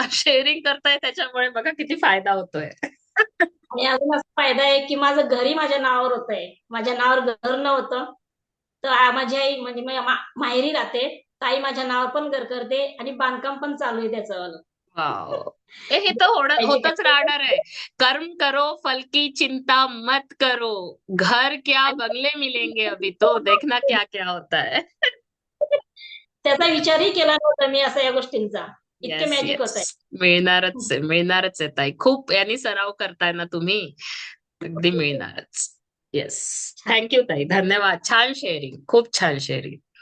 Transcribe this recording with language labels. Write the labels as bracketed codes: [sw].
[mr] Sharing करताय त्याच्यामुळे बघा किती फायदा होतोय. आणि अजून असा फायदा आहे की माझं घरी माझ्या नावावर होतंय. माझ्या नावावर घर नव्हतं. तर माझी आई म्हणजे माहेरी राहते. ताई माझ्या नावावर पण घर करते आणि बांधकाम पण चालू आहे त्याचं वालं. वाव! हे तर [en] Magic [mr] होतच आहे. राहणार आहे. [hi] कर्म करो, फल की चिंता मत करो. घर क्या बंगले मिलेंगे अभी तो देखना क्या क्या होता है. [mr] त्याचा विचारही केला नव्हता मी असा या गोष्टींचा. इतके येस, मॅजिक होत आहे. येस. मिळणारच आहे ताई. खूप यांनी सराव करताय ना तुम्ही, अगदी मिळणारच. येस. थँक ताई. धन्यवाद. छान शेअरिंग. खूप छान शेअरिंग.